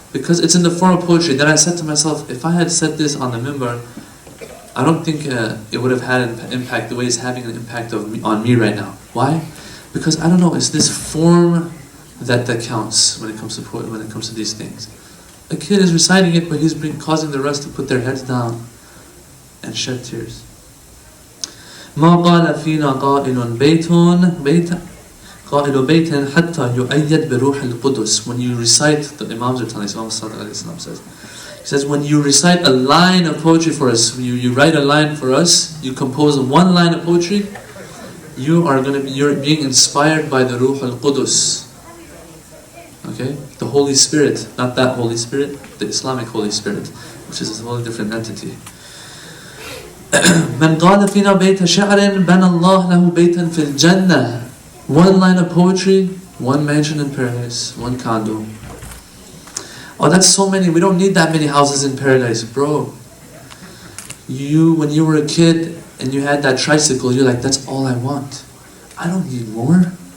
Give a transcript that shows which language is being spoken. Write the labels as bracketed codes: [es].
[en] Because it's in the form of poetry. Then I said to myself, if I had said this on the minbar, I don't think it would have had an impact the way it's having an impact on me right now. Why? Because I don't know, it's this form that counts when it comes to these things. A kid is reciting it, but he's causing the rest to put their heads down and shed tears. [ar] ما قال فينا قائل حتى يؤيد بروح القدس. [en] When you recite, the Imams are telling us, Imam Hussain says, he says, when you recite a line of poetry for us, you write a line for us, you compose one line of poetry, you're being inspired by the Ruh al-Qudus. Okay? The Holy Spirit, not that Holy Spirit, the Islamic Holy Spirit, which is a wholly different entity. [ar] من قال فينا بيت شعر بنى الله له بيتا في الجنة. [en] One line of poetry, one mansion in paradise, one condo. Oh, that's so many. We don't need that many houses in paradise, bro. When you were a kid and you had that tricycle, you're like, that's all I want. I don't need more.